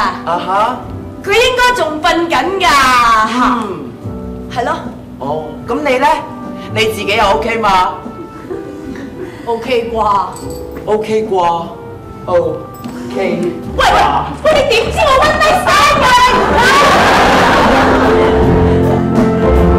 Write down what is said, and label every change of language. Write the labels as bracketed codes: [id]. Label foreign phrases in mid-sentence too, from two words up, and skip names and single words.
[yue] 啊哈！佢應該仲瞓緊㗎。係咯。哦，咁你咧？你自己又 OK 嘛？OK 啩？OK 啩 ？OK。喂，你點知我 [en] one night stand [yue] 㗎？